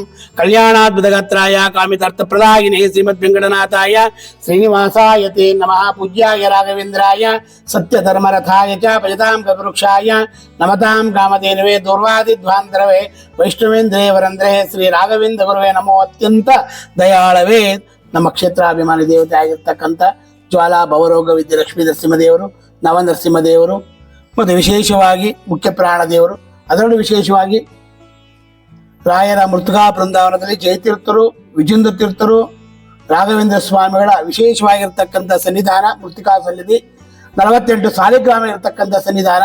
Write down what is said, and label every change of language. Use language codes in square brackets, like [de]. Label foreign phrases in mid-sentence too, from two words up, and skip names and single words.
[sa] कल्याणाद्भुतगात्राय कामितार्थप्रदायिने श्रीमद्वेंकटनाथाय श्रीनिवासाय ते नमः। पूज्याय राघवेन्द्राय सत्यधर्मरथाय च भजतां कल्पवृक्षाय नमतां कामधेनवे दूर्वादिध्वान्तरवे वैष्णवेन्द्रे वरेन्द्रे श्री राघवेन्द्र गुरुवे नमो। [kn] अत्यंತ ದಯಾಳವೇ ನಮ್ಮ ಕ್ಷೇತ್ರಾಭಿಮಾನಿ ದೇವತೆ ಆಗಿರ್ತಕ್ಕಂಥ ಜ್ವಾಲಾ ಭವರೋಗ ವಿದ್ಯೆ ಲಕ್ಷ್ಮೀ ನರಸಿಂಹದೇವರು, ನವನರಸಿಂಹದೇವರು ಮತ್ತು ವಿಶೇಷವಾಗಿ ಮುಖ್ಯ ಪ್ರಾಣ ದೇವರು, ಅದರಲ್ಲೂ ವಿಶೇಷವಾಗಿ ರಾಯರ ಮೃತುಕಾ ಬೃಂದಾವನದಲ್ಲಿ ಜಯತೀರ್ಥರು, ವಿಜೇಂದ್ರ ತೀರ್ಥರು, ರಾಘವೇಂದ್ರ ಸ್ವಾಮಿಗಳ ವಿಶೇಷವಾಗಿರ್ತಕ್ಕಂಥ ಸನ್ನಿಧಾನ ಮೃತಿಕಾ ಸನ್ನಿಧಿ, 48 ಸಾಲಿಗ್ರಾಮ ಇರತಕ್ಕಂಥ ಸನ್ನಿಧಾನ.